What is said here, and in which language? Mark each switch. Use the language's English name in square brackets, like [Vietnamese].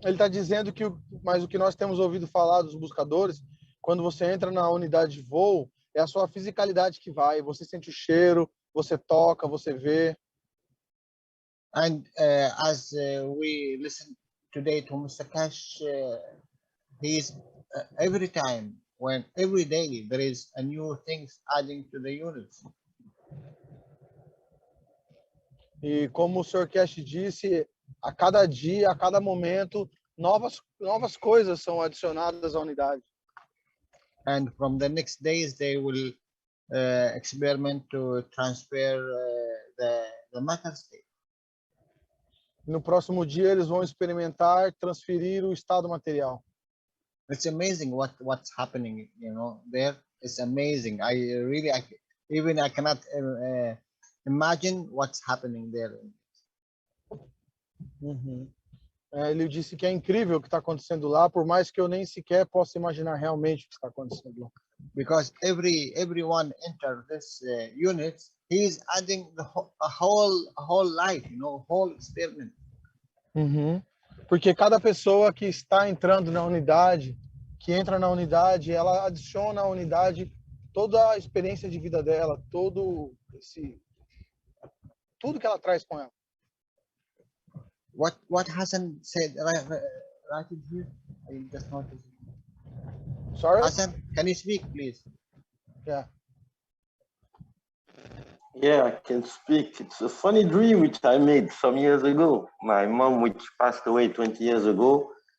[Portuguese] Ele está dizendo que mas o que nós temos ouvido falar dos buscadores, quando você entra na unidade de voo, é a sua fisicalidade que vai. Você sente o cheiro, você toca, você vê. [English] And as we listen today to Mr. Cash, he's every time, every day there is a new things adding to the units. [Portuguese] E como o Sr. Cash disse, a cada dia, a cada momento, novas coisas são adicionadas à unidade. [English] And from the next days, they will experiment to transfer the matter state. [Portuguese] No próximo dia, eles vão experimentar transferir o estado material. [English] It's amazing what's happening, you know, there. It's amazing. I cannot imagine what's happening there. Uhum. [Portuguese] Ele disse que é incrível o que está acontecendo lá, por mais que eu nem sequer possa imaginar realmente o que está acontecendo lá. [English] Because everyone enter this unit, he is adding a whole life, you know, whole experiment. Uhum. [Portuguese] Porque cada pessoa que está entrando na unidade, que entra na unidade, ela adiciona à unidade toda a experiência de vida dela, tudo que ela traz com ela. [English] What Hassan said right here? I just noticed. Sorry? Hassan, can you speak, please? Yeah. Yeah, I can speak. It's a funny dream which I made some years ago. My mom, which passed away 20 years ago,